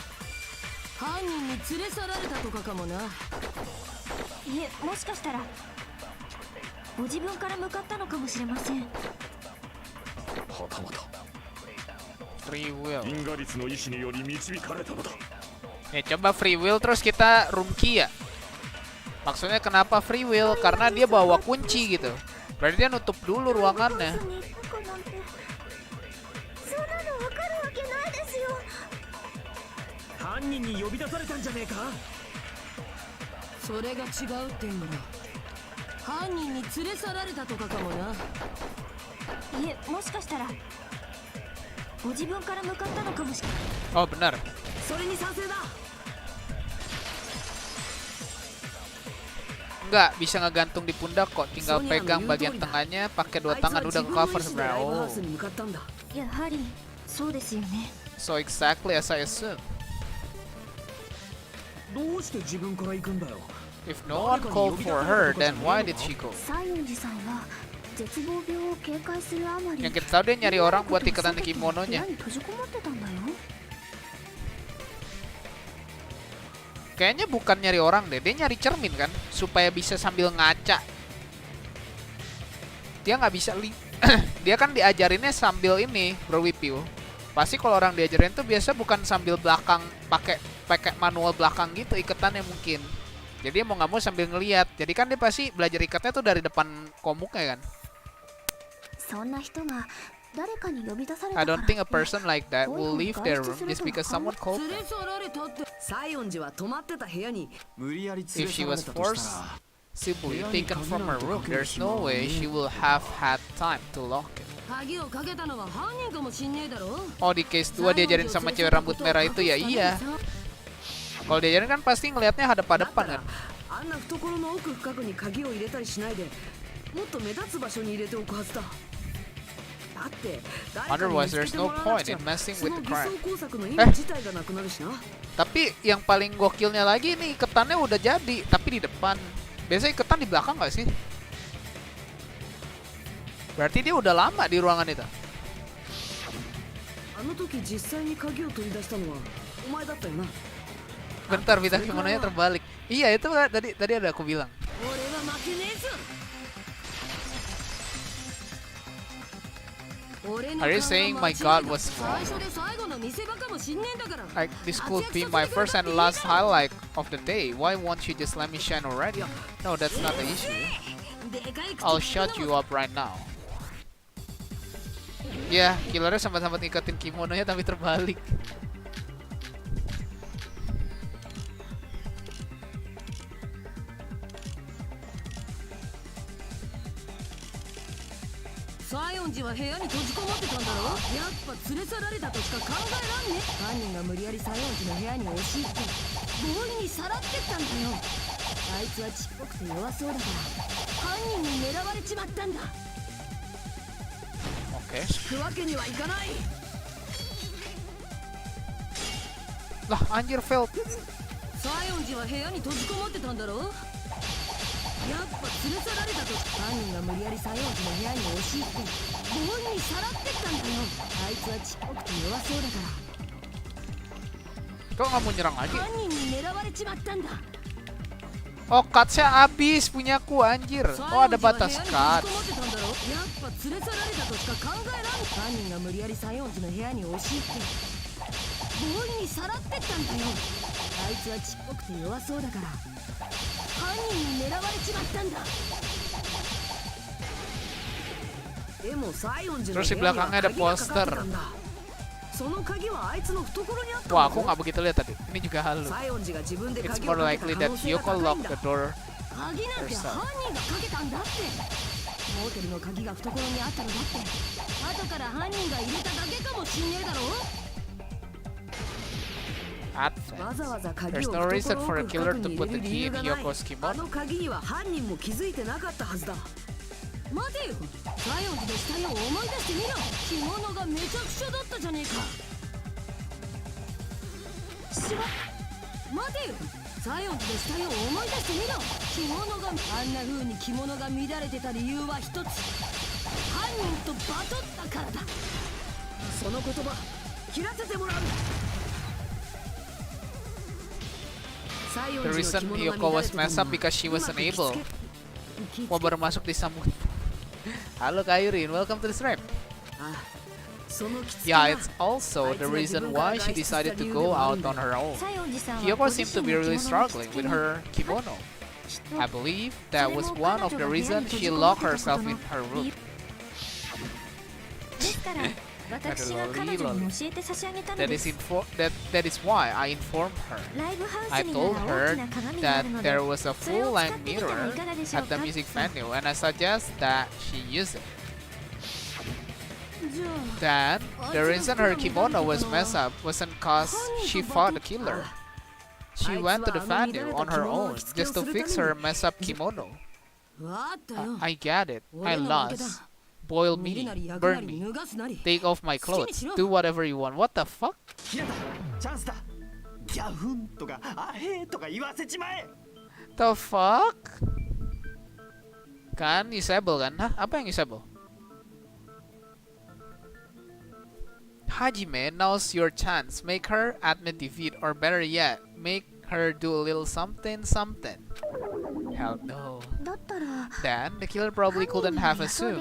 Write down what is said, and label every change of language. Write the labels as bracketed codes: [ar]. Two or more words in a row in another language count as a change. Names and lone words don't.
[ja] 犯人に連れ去られたとかかもな。いえ、もしかしたらご自分から向かったのかもしれません。はたまた [en] Free will. [ja] 因果律の意志により導かれたのだ。 [id] Coba [en] free will [id] terus kita [en] room key [id] ya. Maksudnya kenapa [en] free will? [id] Karena dia bawa kunci gitu. Berarti dia nutup dulu ruangannya. [ja] そんなの分かるわけないですよ。犯人に呼び出されたんじゃねえか。それが違うってんだ。犯人に連れ去られたとかかもな。いえ、もしかしたらご自分から向かったのかもしれない。 [id] Oh benar. [ja] それに賛成だ。 [id] Enggak, bisa ngegantung di pundak kok. Tinggal pegang bagian tengahnya, pakai dua tangan udah ke cover sebenarnya. Oh. [ja] やはりそうですよね。 [en] So exactly as I assumed. [ja] どうして自分から行くんだよ。 [en] If no one called for her, then why did she go? [ja] 西園寺さんは絶望病を警戒するあまり [id] Yang kita tahu dia nyari orang buat ikatan di kimononya. [ja] 部屋に閉じこもってたんだよ。 [id] Kayaknya bukan nyari orang deh, dia nyari cermin kan, supaya bisa sambil ngaca. Dia nggak bisa dia kan diajarinnya sambil ini berwipiu. Pasti kalau orang diajarin tuh biasa bukan sambil belakang, pakai manual belakang gitu iketannya mungkin. Jadi mau nggak mau sambil ngelihat. Jadi kan dia pasti belajar ikatnya tuh dari depan komuknya kan. [en] I don't think a person like that will leave their room just because someone called them. [ja] 西園寺は泊まってた部屋に [en] If she was forcibly taken from her room, there's no way she will have had time to lock it. [ja] 鍵をかけたのは犯人かもしんねえだろ [id] Oh, di case 2 diajarin sama cewek rambut merah itu ya iya. Kalau diajarin kan pasti ngelihatnya hadap-hadapan kan. [ja] あんな懐の奥深くに鍵を入れたりしないでもっと目立つ場所に入れておくはずだだって誰かに見 [en] Otherwise, [ja] つけ [en] there's [ja] て [en] no [ja] もらわなく [en] point [ja] ちゃ [en] in messing [ja] そ [en] with [ja] の [en] the [ja] 偽装 [en] crime. [ja] 工作の意味自体がなくなるしな [id] Tapi yang paling gokilnya lagi nih iketannya udah jadi, tapi di depan. Biasanya iketan di belakang nggak sih? Berarti dia udah lama di ruangan itu. [ja] あの時実際に鍵を取り出したのはお前だったよな [id] Bentar, bintang kimononya terbalik. Iya, itu tadi ada aku bilang. [ja] 俺は負けねえぞ [en] Are you saying my god was wrong? [ja] 最初で最後の見せ場かもしんねえんだから [en] Like, this could be my first and last highlight of the day. Why won't you just let me shine already? No, that's not the issue. [ja] でかい口 [en] I'll shut you up right now. [id] Ya, killernya sempat-sempat ngikatin kimononya tapi terbalik. [ja] 西園寺は部屋に閉じこもってたんだろやっぱ連れ去られたとしか考えらんね犯人が無理やり西園寺の部屋に押し入って強引にさらってったんだよあいつはちっぽくて弱そうだから犯人に狙われちまったんだ [id] Oke. [ja] 引くわけにはいかない [id] Lah, anjir failed. [ja] 西園寺は部屋に閉じこもってたんだろやっぱ連れ去られたと犯人が無理やり西園寺の部屋に押し入って強引にさらってったんだよあいつはちっぽくて弱そうだから [id] Kok nggak mau nyerang lagi? [ja] 犯人に狙われちまったんだ [id] Oh, cutsnya habis punyaku anjir. Oh, ada batas cut. [ja] やっぱ連れ去られたとしか考えらん犯人が無理やり西園寺の部屋に押し入って強引にさらってったんだよあいつはちっぽくて弱そうだから犯人に狙われちまったんだでも西園寺の [id] Terus di [ja] 部屋には [id] belakangnya ada [ja] 鍵がかかって [id] poster. [ja] たんだその鍵はあいつの懐にあったん [id] Wah, [ja] だ [id] aku nggak begitu lihat tadi. Ini juga halu. [ja] 西園寺が自分で [en] It's [ja] 鍵 [en] more [ja] をかけた [en] likely [ja] 可 [en] that [ja] 能性が [en] Yoko [ja] 高いん [en] locked [ja] だ [en] the door [ja] 鍵なんて犯人がかけたんだってモーテルの鍵が懐にあったのだって後から犯人が入れただけかもしんねえだろ [en] Advent. [ja] わざわざ鍵 [en] There's [ja] を [en] no reason [ja] 懐 [en] for a [ja] 奥 [en] killer [ja] 深く [en] to [ja] に [en] put [ja] 入 [en] the [ja] れる理 [en] key [ja] 由 [en] in [ja] がない [en] Yoko's [ja] あ [en] kimono. [ja] の鍵には犯人も気づいてなかったはずだ待てよ西園寺の死体を思い出してみろ着物がめちゃくちゃだったじゃねえかしま待てよ西園寺の死体を思い出してみろ着物があんな風に着物が乱れてた理由は一つ犯人とバトったからだその言葉切らせてもらう [en] The reason Yoko was messed up because she was unable. [id] Wah, baru masuk disambut. Halo Kairin, [en] welcome to the stream. Yeah, it's also the reason why she decided to go out on her own. Yoko seemed to be really struggling with her kimono. I believe that was one of the reasons she locked herself in her room. [ja] ですから私が彼女に教えて差し上げたの [en] That [ja] で [en] is [ja] す [en] that is why I informed her. [ja] ライブハウ [en] I [ja] スにな [en] told [ja] ら [en] her [ja] 大きな鏡があ [en] that [ja] るので [en] there was a [ja] それを使っ [en] full-length [ja] てみてはい [en] mirror [ja] かがでしょう [en] at the [ja] か [en] music venue, and I suggest that she use it. [ja] じゃ [en] Then, the reason her kimono was messed up wasn't cause she fought the killer. She went to the venue on her own just to fix her messed up kimono. [ja] わあったよ [en] I get it. I [ja] 俺の負けだ [en] lost. Boil [ja] 見る [en] me, [ja] なり焼くな [en] burn [ja] り [en] me, [ja] 脱がすなり [en] take off my clothes, do whatever you want. What the fuck? [ja] ひなたチャンスだギャフンとかアヘーとか言わせちまえ [en] The fuck? [id] Kan disable kan? Hah? Apa yang disable? [en] Hajime, now's your chance. Make her admit defeat, or better yet, make her do a little something something. Hell no. [ja] だったら [en] Then the killer probably [ja] 犯 [en] couldn't [ja] 人 [en] have [ja] に予想で